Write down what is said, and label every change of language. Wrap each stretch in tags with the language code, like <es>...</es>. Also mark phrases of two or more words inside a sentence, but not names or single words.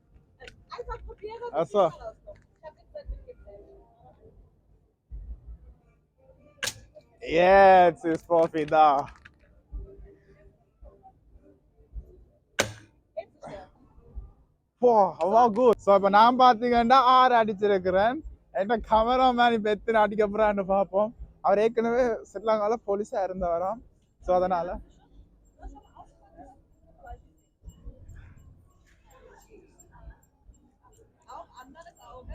<de>Einfach probieren. Ach so. Ich hab jetzt nicht mitgezählt. Jetzt ist Profi da. Jetzt ist der. Boah, aber auch gut. So,</de> <ta>இப்போ நான் பார்த்தீங்கன்னா 6 அடிச்சிருக்கிறேன். என்ன கேமராமேன் இப்போ எத்தனை அடிக்க போறான்னு பார்ப்போம். அவர் ஏற்கனவே ஸ்ரீலங்கால போலீஸா இருந்தவராம். ஸோ அதனால</ta> <de>Auch anderes Auge.</de>